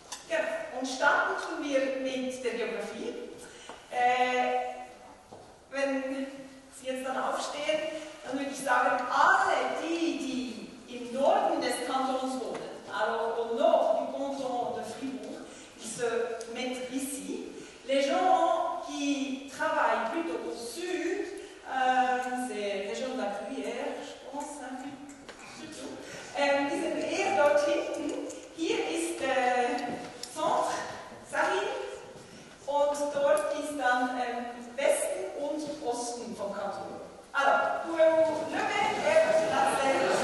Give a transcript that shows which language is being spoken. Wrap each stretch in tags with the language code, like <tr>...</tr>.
<de>Ja, und starten tun wir mit der Geografie. Wenn Sie jetzt dann aufstehen, dann würde ich sagen, alle die im Norden des Kantons wohnen,</de> <fr>alors au nord du canton de Fribourg, ils se mettent ici. Les gens qui travaillent plutôt au sud, c'est région de la Gruyère, je pense, un peu,</fr> <de>die sind eher dort hinten. Hier ist Centre, Sarin, und dort ist dann Westen und Osten vom Kanton.</de> <fr>Alors, pouvez-vous lever et vous placer?</fr>